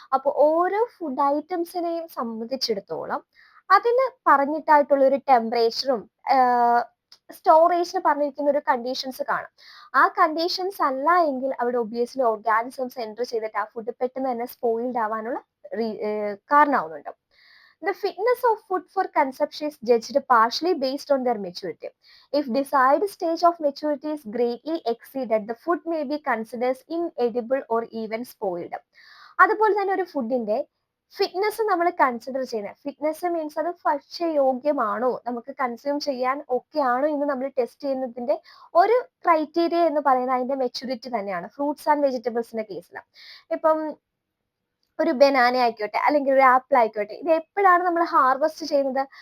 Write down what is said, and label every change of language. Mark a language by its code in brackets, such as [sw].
[ml] അപ്പോൾ ഓരോ ഫുഡ് ഐറ്റംസിനെയും സംബന്ധിച്ചിടത്തോളം അതിന് പറഞ്ഞിട്ടായിട്ടുള്ള ഒരു ടെമ്പറേച്ചറും സ്റ്റോറേജിന് പറഞ്ഞിരിക്കുന്ന ഒരു കണ്ടീഷൻസ് കാണും. ആ കണ്ടീഷൻസ് അല്ല എങ്കിൽ അവിടെ ഒബ്വിയസ്ലി ഓർഗാനിസംസ് എൻ്റർ ചെയ്തിട്ട് ആ ഫുഡ് പെട്ടെന്ന് തന്നെ സ്പോയിൽഡ് ആവാനുള്ള കാരണമാവുന്നുണ്ട്. [en] The fitness of food for consumption is judged partially based on their maturity. If desired stage of maturity is greatly exceeded, the food may be considered inedible or even spoiled. [ml] അതുപോലെ തന്നെ ഒരു ഫുഡിന്റെ fitness നമ്മൾ consider ചെയ്യുന്നത്, fitness means അത് ഭക്ഷ്യയോഗ്യമാണോ, നമുക്ക് consume ചെയ്യാൻ okay ആണോ എന്ന് നമ്മൾ ടെസ്റ്റ് ചെയ്യുന്നതിന്റെ ഒരു ക്രൈറ്റീരിയ എന്ന് പറയുന്നത് അതിന്റെ മെച്യൂരിറ്റി തന്നെയാണ് ഫ്രൂട്ട്സ് ആൻഡ് വെജിറ്റബിൾസിന്റെ കേസിൽ. ഇപ്പം ഒരു ബനാന ആയിക്കോട്ടെ അല്ലെങ്കിൽ ഒരു ആപ്പിൾ ആയിക്കോട്ടെ, ഇത് എപ്പോഴാണ് നമ്മൾ ഹാർവെസ്റ്റ് ചെയ്യുന്നത്?